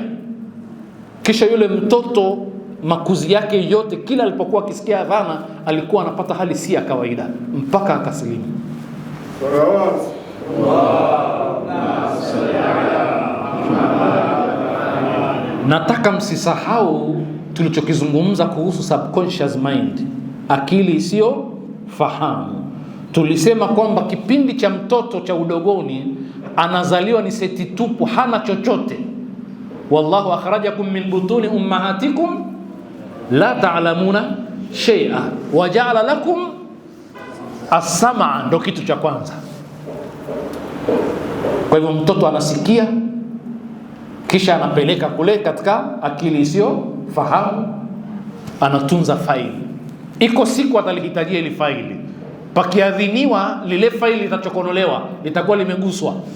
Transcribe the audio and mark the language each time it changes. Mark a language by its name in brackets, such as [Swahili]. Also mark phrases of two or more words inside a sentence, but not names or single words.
[Swahili] Kisha yule mtoto makuzi yake yote, kila alipokuwa akisikia adhana alikuwa anapata hali si ya kawaida mpaka akasilimu. Nataka msisahau tulichokizungumza kuhusu [English] subconscious mind, [Swahili] akili isiyo fahamu. Tulisema kwamba kipindi cha mtoto cha udogoni anazaliwa ni seti tupu, hana chochote. [Arabic] والله أخرجكم من بطون أمهاتكم لا تعلمون شيئا وجعل لكم السمع, [Swahili] ndo kitu cha kwanza. Kwa hivyo mtoto anasikia, kisha anapeleka kule katika akili isiyo fahamu, anatunza faili. Iko siku atalihitajia ile faili, pakiadhiniwa lile faili litachokonolewa, litakuwa limeguswa.